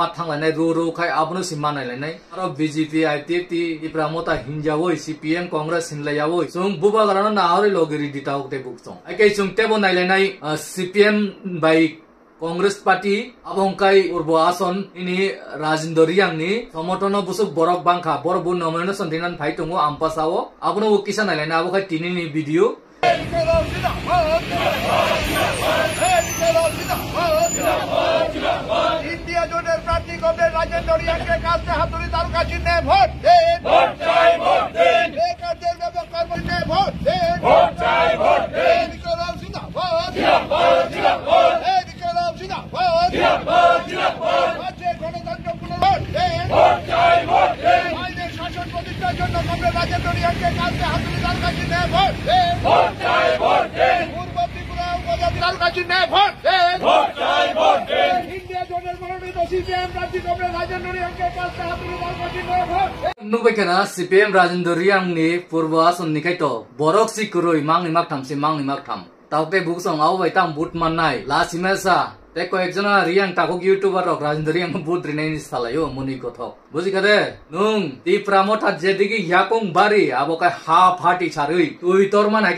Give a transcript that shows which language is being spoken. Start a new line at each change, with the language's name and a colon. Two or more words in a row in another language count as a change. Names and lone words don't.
Kok Borok: Mathang Lane Ru Kai Abonu Simana Lane Aro BJP ITT Ipramota Hinjawoi CPM Congress Hinlayawoi Sung Bubagara no Nauri Logiri di Tahukte Buksong Ake Sung Tebo Nailenai CPM by Congress Party abongkai urbo ason ini Rajinder Yang ni somotono busuk borok bangka borbu nomeno sondinan phaitongo ampasawo abono kisan alena abokai tini ni video
Bangla: ইন্ডিয়া জোটের প্রার্থী কমরেড রাজেন্দ্র রিয়াংকে কাছে হাতুড়ি তারকা চিহ্নে ভোট দিন। ভোট চাই ভোট দিন। বেকারদের ব্যাপক কর্মসূচিতে ভোট দিন। ভোট চাই ভোট দিন। বিক্রম জিন্দাবাদ। জিন্দাবাদ জিন্দাবাদ। বিক্রম জিন্দাবাদ। জিন্দাবাদ জিন্দাবাদ। রাজ্যের গণতন্ত্র পুনর্ভোট দিন। ভোট চাই ভোট দিন। আইনের শাসন প্রতিষ্ঠার জন্য কমরেড রাজেন্দ্র রিয়াংকে কাছে হাতুড়ি তারকা চিহ্নে ভোট দিন। ভোট চাই ভোট দিন। পূর্ব ত্রিপুরা উপজাতি তারকা চিহ্নে ভোট দিন। ভোট চাই ভোট দিন। ইন্ডিয়া জোটের মনোনীত সিপিএম প্রার্থী কমরেড রাজেন্দ্র রিয়াংকে কাছে হাতুড়ি তারকা চিহ্নে ভোট দিন।
Kok Borok: Nubekana CPM Rajendra Riang ni purba son ni kaito borok si kuroi mang ni mak tham si mang ni mak tham taute buksong au bai tam but manai la simesa te ko ekjona Riang takok YouTuber rok Rajendra Riang but rinai ni salayo muni kothok buji kade nung ti pramotha jedigi yakong bari abokai ha phati charui tui torman ake